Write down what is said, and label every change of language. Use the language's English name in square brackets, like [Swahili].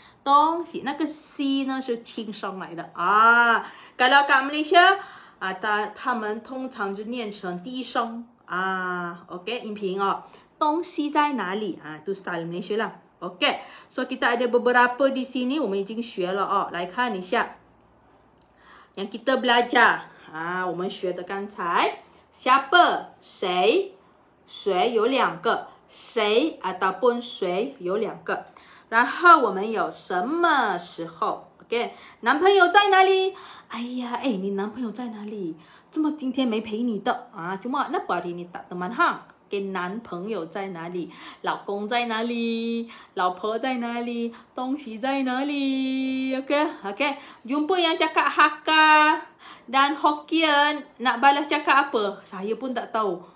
[Chinese] 东西，那个 C 呢是轻声来的。 [Malay] kalau kat Malaysia， [Chinese] 他们通常就念成低声。 OK， 音频东西在哪里？ [Malay] itu style Malaysia lah. OK， so kita ada beberapa di sini， [Chinese] 我们已经学了来看一下 [Malay] yang kita belajar。 [Chinese] 我们学的刚才 siapa， 谁，谁有两个，谁 ataupun 谁有两个。然后我们有什么时候 ？OK， 男朋友在哪里？哎呀，你男朋友在哪里？怎么今天没陪你的？ [Malay] cuma kenapa hari ni tak teman hang？ [Chinese] 男朋友在哪里？老公在哪里？老婆在哪里？东西在哪里 [Malay] ？OK， jumpa yang cakap Hakka dan Hokkien nak balas cakap apa? Saya pun tak tahu.